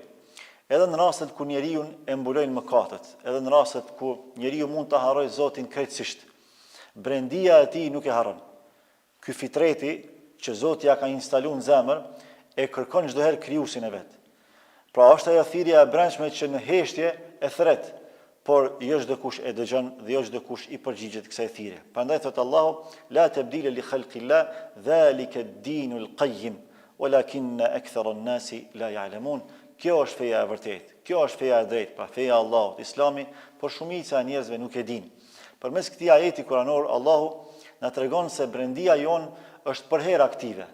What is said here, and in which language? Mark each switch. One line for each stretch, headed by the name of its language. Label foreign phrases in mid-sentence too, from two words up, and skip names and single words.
Albanian: Edhe në rastet ku njeriu e mbulojnë mëkatet, edhe në rastet ku njeriu mund ta harrojë Zotin krejtësisht, brendia e tij nuk e harron. Ky fitreti që Zoti ja ka instaluar në zemër e kërkon çdo herë krijuesin e vet. Pra është ajo thirrja e brendshme që në heshtje e thret, por jo çdo kush e dëgjon dhe jo çdo kush i përgjigjet kësaj thirrje. Prandaj thot Allahu:
Arabic: "لا تبديل لخلق الله، ذلك الدين القيم، ولكن أكثر الناس لا يعلمون."
Albanian: Kjo është feja e vërtetë. Kjo është feja e drejtë, pra feja e Allahut, Islami, por shumica e njerëzve nuk e dinë. Përmes këtij ajeti kuranor Allahu na tregon se brendia jon është përherë aktive.